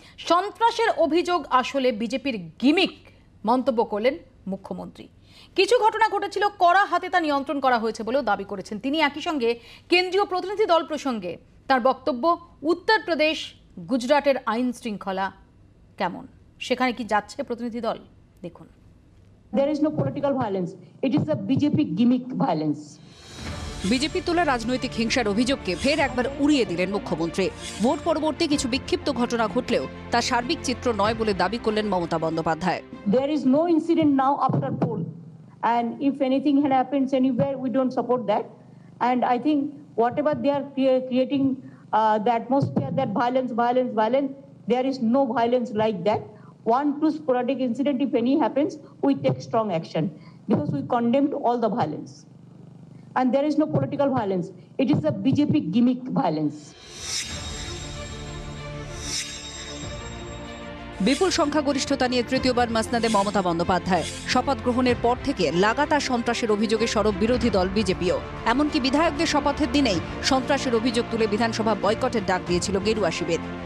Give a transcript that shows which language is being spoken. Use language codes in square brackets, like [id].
[bn] সন্ত্রাসের অভিযোগ আসলে বিজেপির গিমিক মন্তব্য করলেন মুখ্যমন্ত্রী। কিছু ঘটনা ঘটেছিল, কড়া হাতে তা নিয়ন্ত্রণ করা হয়েছে বলেও দাবি করেছেন তিনি। একই সঙ্গে কেন্দ্রীয় প্রতিনিধি দল প্রসঙ্গে তার বক্তব্য, উত্তরপ্রদেশ গুজরাটের আইন শৃঙ্খলা কেমন, সেখানে কি যাচ্ছে প্রতিনিধি দল, দেখুন। [en] There is no political violence. It is a BJP gimmick violence. [bn] BJP তোলা রাজনৈতিক হিংসার অভিযোগকে ফের একবার উড়িয়ে দিলেন মুখ্যমন্ত্রী। ভোট পরবর্তী কিছু বিক্ষিপ্ত ঘটনা ঘটলেও তা সার্বিক চিত্র নয় বলে দাবি করলেন Mamata Bandyopadhyay. [en] There is no incident now after poll, and if anything happens anywhere, we don't support that. And I think whatever they are creating the atmosphere that violence, there is no violence like that. One, two sporadic incident, if any happens, we take strong action because we condemned all the violence. And there is no political violence. It is a BJP gimmick violence. [bn] বিপুল সংখ্যাগরিষ্ঠতা নিয়ে তৃতীয়বার মাসনাদে মমতা বন্দ্যোপাধ্যায়। শপথ গ্রহণের পর থেকে লাগাতার সন্ত্রাসের অভিযোগে সরব বিরোধী দল বিজেপিও। এমনকি বিধায়কদের শপথের দিনেই সন্ত্রাসের অভিযোগ তুলে বিধানসভা বয়কটের ডাক দিয়েছিল গেরুয়া শিবির।